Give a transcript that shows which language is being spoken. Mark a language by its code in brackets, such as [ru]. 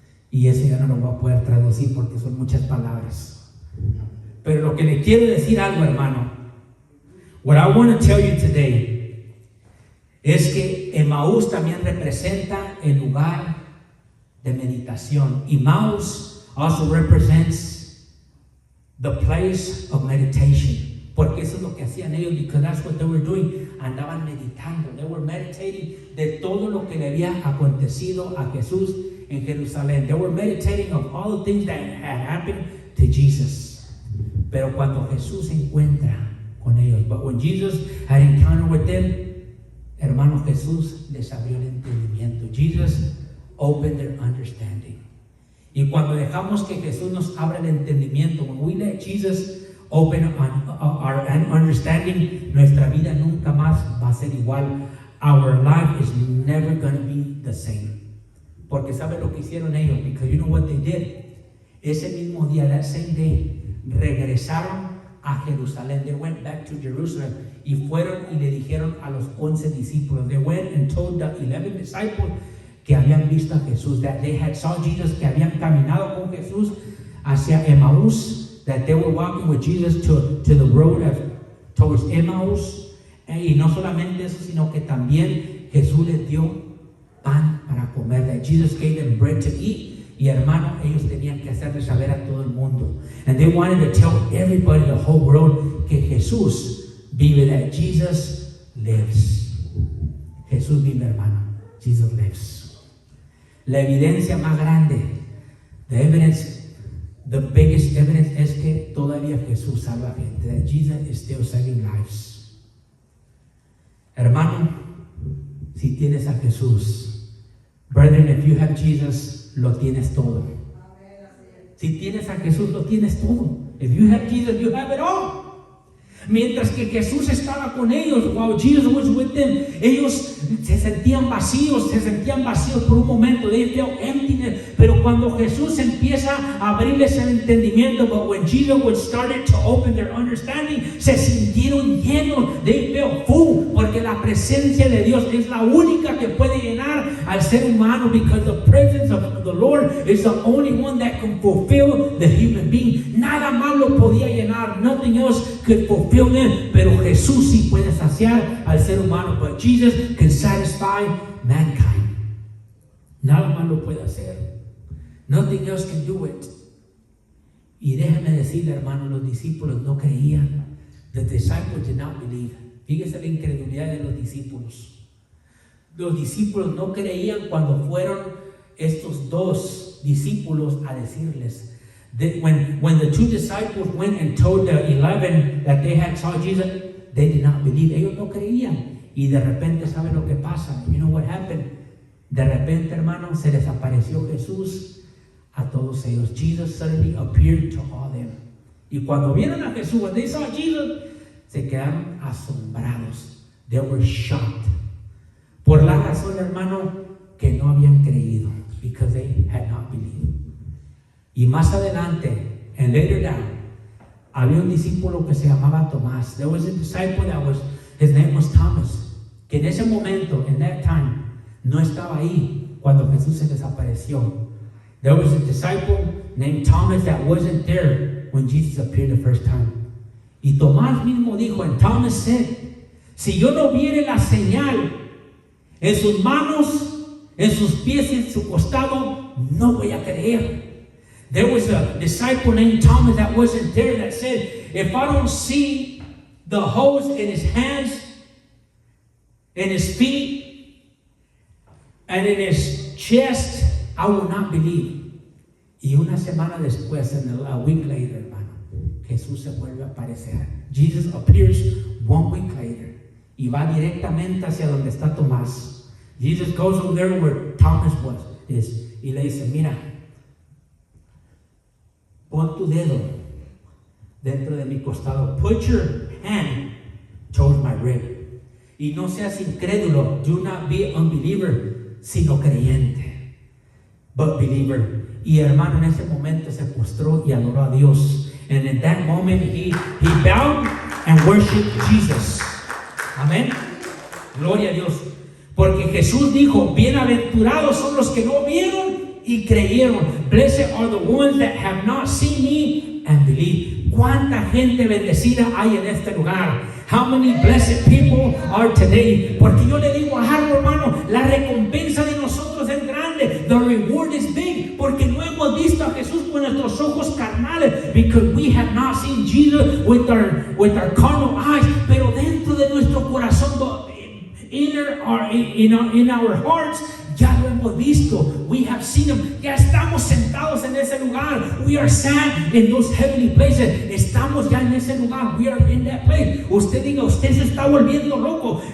[es] Y eso ya no lo voy a poder traducir porque son muchas palabras. Pero lo que le quiero decir algo, hermano, [en] what I want to tell you today, [es] es que Emaús también representa el lugar de meditación. [en] Emmaus also represents the place of meditation. [es] Porque eso es lo que hacían ellos, [en] because that's what they were doing. [es] Andaban meditando, [en] they were meditating [es] de todo lo que le había acontecido a Jesús en Jerusalén. [en] They were meditating of all the things that had happened to Jesus. [es] Pero cuando Jesús se encuentra con ellos, [en] but when Jesus had encounter with them, [es] hermano, Jesús les abrió el entendimiento. [en] Jesus opened their understanding. [es] Y cuando dejamos que Jesús nos abra el entendimiento, [en] when we let Jesus open our understanding, [es] nuestra vida nunca más va a ser igual. [en] Our life is never going to be the same. [es] Porque sabe lo que hicieron ellos, [en] because you know what they did. [es] Ese mismo día, [en] that same day, [es] regresaron a Jerusalén. [en] They went back to Jerusalem [es] y fueron y le dijeron a los 11 discípulos. [en] They went and told the 11 disciples [es] que habían visto a Jesús, [en] that they had saw Jesus, [es] que habían caminado con Jesús hacia Emaús, [en] that they were walking with Jesus to the road towards Emmaus. [es] Y no solamente eso, sino que también Jesús les dio pan para comer. [en] That Jesus gave them bread to eat. [es] Y hermano, ellos tenían que hacerle saber a todo el mundo. [en] And they wanted to tell everybody, the whole world, [es] que Jesús vive, [en] that Jesus lives. [es] Jesús vive, hermano. [en] Jesus lives. [es] La evidencia más grande, [en] the biggest evidence [es] es que todavía Jesús salva gente. [en] That Jesus is still saving lives. [es] Hermano, si tienes a Jesús, [en] brethren, if you have Jesus, [es] lo tienes todo. Si tienes a Jesús, lo tienes todo. [en] If you have Jesus, you have it all. [es] Mientras que Jesús estaba con ellos, [en] while Jesus was with them, [es] ellos se sentían vacíos por un momento. [en] They felt emptiness. [es] Pero cuando Jesús empieza a abrirles el entendimiento, [en] but when Jesus started to open their understanding, [es] se sintieron llenos. [en] They felt full, [es] porque la presencia de Dios es la única que puede llenar al ser humano, [en] because the presence of the Lord is the only one that can fulfill the human being. [es] Nada más lo podía llenar. [en] Nothing else could fulfill them. [es] Pero Jesús sí puede saciar al ser humano. [en] But Jesus can satisfy mankind. [es] Nada más lo puede hacer. [en] Nothing else can do it. [es] Y déjame decirle, hermano, los discípulos no creían. [en] The disciples did not believe. [es] Fíjese la incredulidad de los discípulos. Los discípulos no creían cuando fueron estos dos discípulos a decirles. [en] When the two disciples went and told the 11 that they had saw Jesus, they did not believe. [es] Ellos no creían. Y de repente, ¿saben lo que pasa? [en] You know what happened? [es] De repente, hermano, se les apareció Jesús a todos ellos. [en] Jesus suddenly appeared to all them. [es] Y cuando vieron a Jesús, [en] when they saw Jesus, [es] se quedaron asombrados. [en] They were shocked. [es] Por la razón, hermano, que no habían creído. [en] Because they had not believed. [es] Y más adelante, [en] and later down, [es] había un discípulo que se llamaba Tomás. [en] There was a disciple his name was Thomas. [es] Que en ese momento, [en] in that time, [es] no estaba ahí cuando Jesús se desapareció. [en] There was a disciple named Thomas that wasn't there when Jesus appeared the first time. [es] Y Tomás mismo dijo, [en] and Thomas said, [es] si yo no viere la señal en sus manos, en sus pies y en su costado, no voy a creer. [en] There was a disciple named Thomas that wasn't there that said, if I don't see the holes in his hands, in his feet, and in his chest, I will not believe. [es] Y una semana después, [en] a week later, [es] hermano, Jesús se vuelve a aparecer. [en] Jesus appears 1 week later. [es] Y va directamente hacia donde está Tomás. [en] Jesus goes over there where Thomas is. [es] Y le dice, mira, pon tu dedo dentro de mi costado. [en] Put your hand towards my rib. [es] Y no seas incrédulo. [en] Do not be an unbeliever, [es] sino creyente. [en] But believer. [es] Y hermano, en ese momento se postró y adoró a Dios. [en] And in that moment, he bowed and worshiped Jesus. [es] Amén. Gloria a Dios. Porque Jesús dijo, bienaventurados son los que no vieron y creyeron. [en] Blessed are the ones that have not seen me and believe. [es] ¿Cuánta gente bendecida hay en este lugar? [en] How many blessed people are today? [es] Porque yo le digo algo, hermano, la recompensa de nosotros es grande. [en] The reward is big. [es] Porque no hemos visto a Jesús con nuestros ojos carnales. [en] Because we have not seen Jesus with our carnal eyes. [es] Pero dentro de nuestro corazón, [en] in our hearts, [es] ya lo hemos visto. [en] We have seen him. [es] Ya estamos sentados en ese lugar. [en] We are sat in those heavenly places. [es] Estamos ya en ese lugar. [en] We are in that place. [es] Usted diga, usted se está volviendo loco.